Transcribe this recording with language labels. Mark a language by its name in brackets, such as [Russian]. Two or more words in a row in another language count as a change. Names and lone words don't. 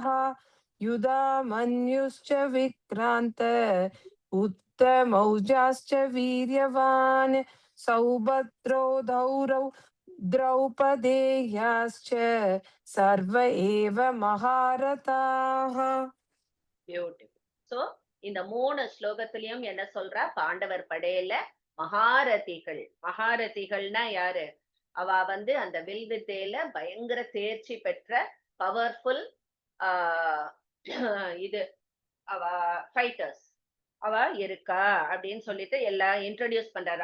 [Sanskrit] युधामन्युश्च विक्रान्त उत्तमौजाश्च वीर्यवान् सौभद्रो द्रौपदेयाश्च सर्व एव महारथाः. [Tamil] பியூட்டிஃபுல். சோ இந்த 3 ஸ்லோகத்திலயும் என்ன சொல்றா? பாண்டவர் படையில மகாரதிகள். மகாரதிகள்னா யாரு? அவ வந்து அந்த வில்வித்தையில பயங்கர தேர்ச்சி பெற்ற பவர்ஃபுல் இது அவ ஃபைட்டர்ஸ் அவ இருக்கா அப்படின்னு சொல்லிட்டு எல்லாம் இன்ட்ரோடியூஸ் பண்றாரு.